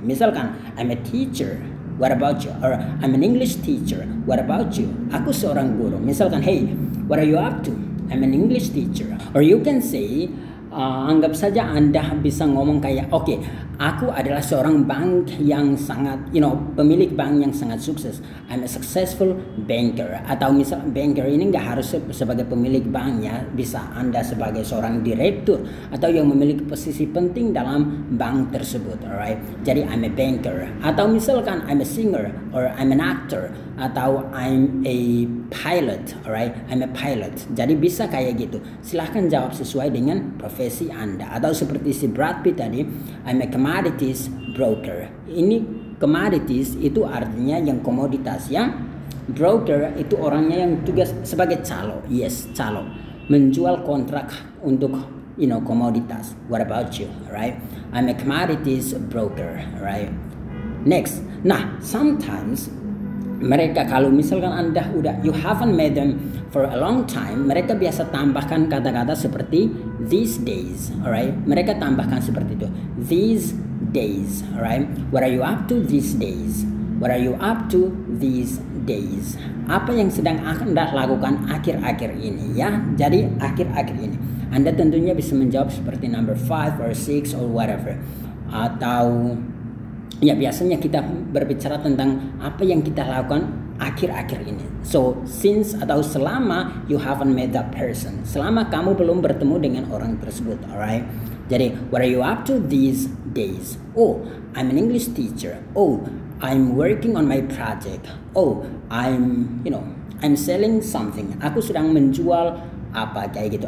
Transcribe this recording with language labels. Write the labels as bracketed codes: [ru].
[id] Misalkan [en] I'm a teacher, what about you? Or I'm an English teacher, what about you? [id] Aku seorang guru. Misalkan [en] hey, what are you up to? I'm an English teacher. Or you can say [id] anggap saja Anda bisa ngomong kayak okay, aku adalah seorang bank yang sangat pemilik bank yang sangat sukses. [en] I'm a successful banker. [id] Atau misal banker ini nggak harus sebagai pemilik bank ya, bisa Anda sebagai seorang direktur atau yang memiliki posisi penting dalam bank tersebut, alright? Jadi [en] I'm a banker. [id] Atau misalkan [en] I'm a singer or I'm an actor [id] atau [en] I'm a pilot, alright? I'm a pilot. Jadi bisa kayak gitu. [id] Silahkan jawab sesuai dengan profesi Anda. Atau seperti si Brad Pitt tadi, [en] I'm a commodities broker. [id] Ini commodities itu artinya yang komoditas ya. Broker itu orangnya yang tugas sebagai calo. [en] Yes, [id] calo. Menjual kontrak untuk komoditas. [en] What about you? Alright? I'm a commodities broker, alright? Next. [id] Nah, [en] sometimes [id] mereka kalau misalkan Anda [en] you haven't met them for a long time, [id] mereka biasa tambahkan kata-kata seperti [en] these days, alright? [id] Mereka tambahkan seperti itu, these days, alright? [en] What are you up to these days? What are you up to these days? [id] Apa yang sedang Anda lakukan akhir-akhir ini, ya? Jadi akhir-akhir ini. Anda tentunya bisa menjawab seperti [en] number 5 or 6 or whatever. [id] Atau ya biasanya kita berbicara tentang apa yang kita lakukan akhir-akhir ini. [en] So, since [id] atau selama [en] you haven't met that person. [id] Selama kamu belum bertemu dengan orang tersebut, alright? Jadi, [en] what are you up to these days? Oh, I'm an English teacher. Oh, I'm working on my project. Oh, I'm selling something. [id] Aku sedang menjual apa kayak gitu.